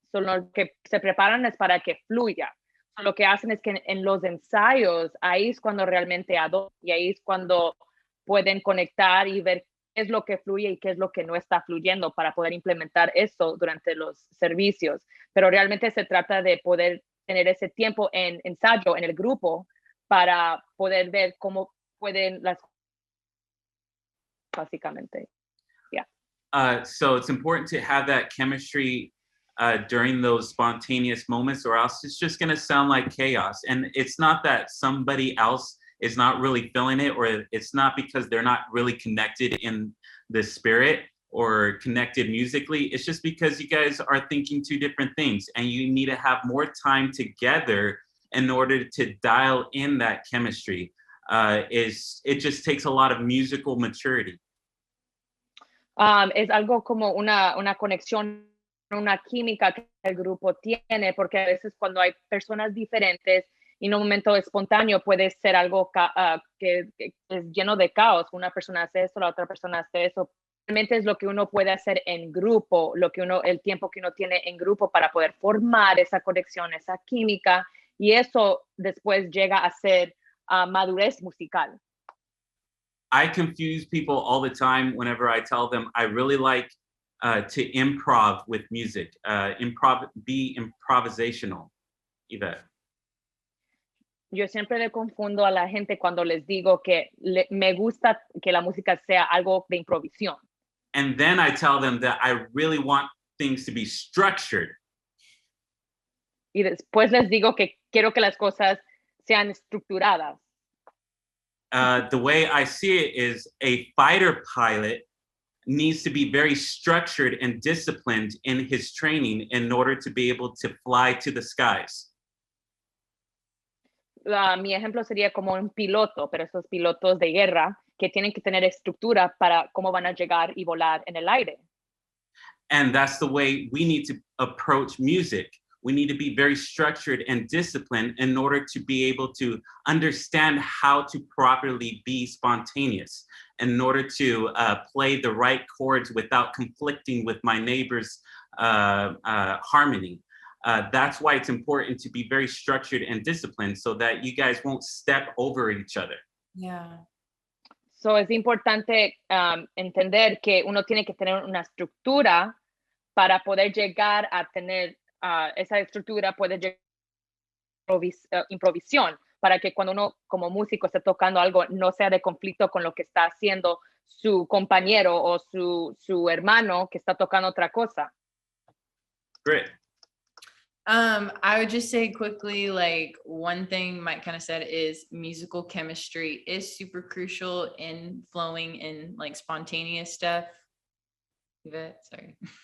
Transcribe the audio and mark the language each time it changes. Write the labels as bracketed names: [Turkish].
[Spanish] Solo lo que se preparan es para que fluya. Lo que hacen es que en los ensayos, ahí es cuando realmente adoran, y ahí es cuando pueden conectar y ver qué es lo que fluye y qué es lo que no está fluyendo para poder implementar eso durante los servicios. Pero realmente se trata de poder tener ese tiempo en ensayo, en el grupo, para poder ver cómo pueden las básicamente. [English] Yeah. So it's important to have that chemistry during those spontaneous moments, or else it's just going to sound like chaos. And it's not that somebody else is not really feeling it, or it's not because they're not really connected in the spirit or connected musically. It's just because you guys are thinking two different things, and you need to have more time together in order to dial in that chemistry. It just takes a lot of musical maturity. [Spanish] Es algo como una conexión, una química que el grupo tiene, porque a veces cuando hay personas diferentes y en un momento espontáneo puede ser algo que es lleno de caos. Una persona hace esto, la otra persona hace eso. Realmente es lo que uno puede hacer en grupo, el tiempo que uno tiene en grupo para poder formar esa conexión, esa química, y eso después llega a ser madurez musical. [English] I confuse people all the time whenever I tell them I really like to improv with music. Be improvisational. Yvette. [Spanish] Yo siempre le confundo a la gente cuando les digo que me gusta que la música sea algo de improvisión. [English] And then I tell them that I really want things to be structured. [Spanish] Y después les digo que quiero que las cosas sean estructuradas. [English] The way I see it is a fighter pilot needs to be very structured and disciplined in his training in order to be able to fly to the skies. [Spanish] Mi ejemplo sería como un piloto, pero esos pilotos de guerra que tienen que tener estructura para cómo van a llegar y volar en el aire. [English] And that's the way we need to approach music. We need to be very structured and disciplined in order to be able to understand how to properly be spontaneous, in order to play the right chords without conflicting with my neighbor's harmony. That's why it's important to be very structured and disciplined so that you guys won't step over each other. Yeah. [Spanish] So es importante entender que uno tiene que tener una estructura para poder llegar a tener esa estructura, puede llegar a improvisión, para que cuando uno como músico esté tocando algo no sea de conflicto con lo que está haciendo su compañero o su hermano que está tocando otra cosa. [English] Great. I would just say quickly, like one thing Mike kind of said is musical chemistry is super crucial in flowing in like spontaneous stuff. Yvette, sorry.